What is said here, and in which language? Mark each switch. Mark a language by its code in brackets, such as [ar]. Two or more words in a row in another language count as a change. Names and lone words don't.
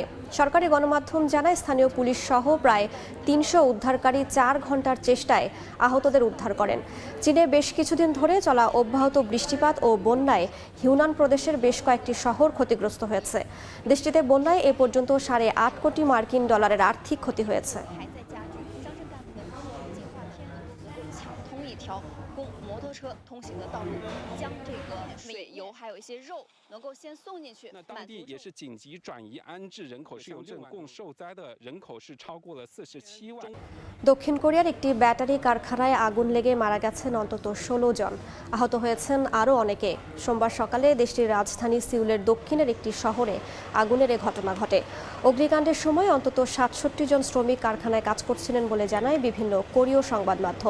[bn] সরকারি গণমাধ্যম জানায় স্থানীয় পুলিশ সহ প্রায় 300 উদ্ধারকারী 4 ঘন্টার চেষ্টায় আহতদের উদ্ধার করেন। চীনে বেশ কিছুদিন ধরে চলা অব্যাহত বৃষ্টিপাত ও বন্যায় হিউনান প্রদেশের বেশ কয়েকটি শহর ক্ষতিগ্রস্ত হয়েছে। দেশটিতে বন্যায় এ পর্যন্ত $8.5 কোটি মার্কিন ডলারের আর্থিক ক্ষতি হয়েছে। [zh] 供摩托车通行的道路，将这个水油还有一些肉能够先送进去。那当地也是紧急转移安置人口上镇，共受灾的人口是超过了47万。 [bn] দক্ষিণ কোরিয়ার একটি ব্যাটারি কারখানায় আগুন লেগে মারা গেছেন অন্তত 16 জন, আহত হয়েছেন আরও অনেকে। সোমবার সকালে দেশটির রাজধানী সিউলের দক্ষিণের একটি শহরে আগুনের এ ঘটনা ঘটে। অগ্নিকাণ্ডের সময় অন্তত 67 জন শ্রমিক কারখানায় কাজ করছিলেন বলে জানায় বিভিন্ন কোরীয় সংবাদ মাধ্যম।